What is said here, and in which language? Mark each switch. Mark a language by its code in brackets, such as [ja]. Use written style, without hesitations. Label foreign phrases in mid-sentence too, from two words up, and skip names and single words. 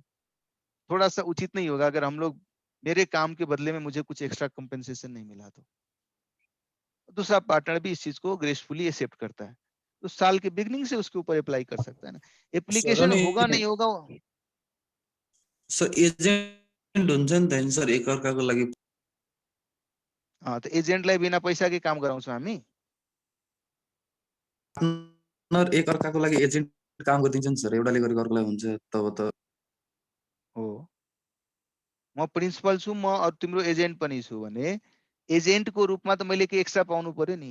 [hi] थोड़ा सा उचित नहीं होगा अगर हम लोग मेरे काम के बदले में मुझे कुछ [en] extra compensation [hi] नहीं मिला तो। दूसरा पार्टनर भी इस चीज को [en] gracefully accept [hi] करता है, तो साल के बिगनिंग से उसके ऊपर अप्लाई कर सकता है ना। एप्लीकेशन होगा नहीं होगा [ne] सर एजेन्ट हुन्छ नि त सर एक अर्काको लागि। तो एजेन्टलाई [hi] बिना पैसा के [ne] काम गराउँछौँ हामी। पार्टनर एक अर्काको लागि एजेन्ट काम गरिदिन्छ नि सर, एउटाले गरेको अर्कोलाई हुन्छ तब त हो। म प्रिन्सिपल छु म और तिम्रो एजेन्ट पनि छु भने एजेन्ट को रूपमा त मैले के एक्स्ट्रा पाउनु पर्यो नि।